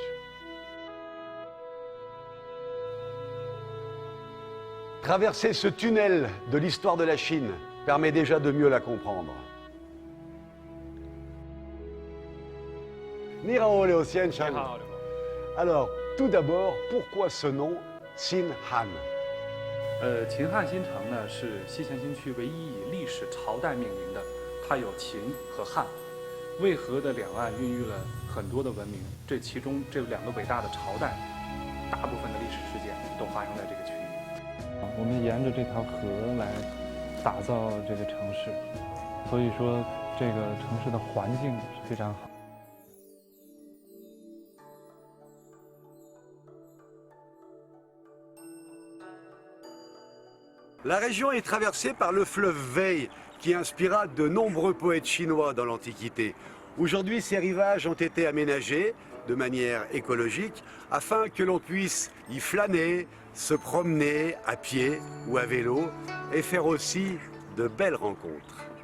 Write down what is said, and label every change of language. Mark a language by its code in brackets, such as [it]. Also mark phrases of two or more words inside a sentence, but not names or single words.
[fr] Traverser ce tunnel de l'histoire de la Chine permet déjà de mieux la comprendre. [zh] Ni hao Liu Xianshan. [fr] Alors, tout d'abord, pourquoi ce nom Xin'an？ [zh] 秦汉新城呢是西咸新区唯一以历史朝代命名的，它有秦和汉，渭河的两岸孕育了很多的文明，这其中这两个伟大的朝代，大部分的历史事件都发生在这个区域。我们沿着这条河来打造这个城市，所以说这个城市的环境是非常好。 [fr] La région est traversée par le fleuve Wei, qui inspira de nombreux poètes chinois dans l'Antiquité. Aujourd'hui, ces rivages ont été aménagés de manière écologique afin que l'on puisse y flâner, se promener à pied ou à vélo et faire aussi de belles rencontres.